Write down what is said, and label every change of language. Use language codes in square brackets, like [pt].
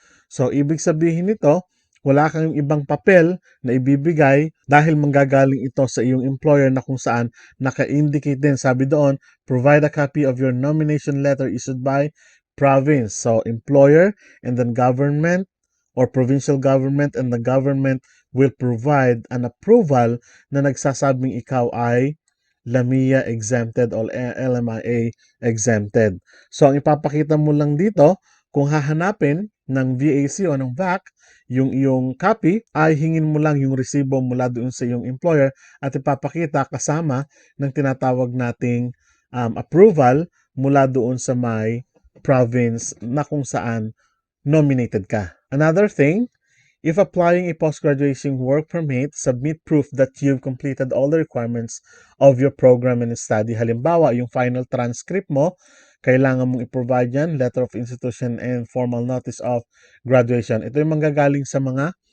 [tl] So, ibig sabihin nito, wala kang ibang papel na ibibigay dahil manggagaling ito sa iyong employer na kung saan naka-indicate din. Sabi doon, [en] provide a copy of your nomination letter issued by province. So, employer and then government or provincial government, and the government will provide an approval [tl] na nagsasabing ikaw ay [en] LMIA exempted or LMIA exempted. [tl] So, ang ipapakita mo lang dito, kung hahanapin ng VAC o ng VAC, yung iyong copy, ay hingin mo lang yung resibo mula doon sa iyong employer at ipapakita kasama ng tinatawag nating approval mula doon sa may province na kung saan nominated ka. [en] Another thing, if applying a post-graduation work permit, submit proof that you've completed all the requirements of your program and study. [tl] Halimbawa, yung final transcript mo, kailangan mong i-provide yan, [en] letter of institution and formal notice of graduation. [tl] Ito yung manggagaling sa mga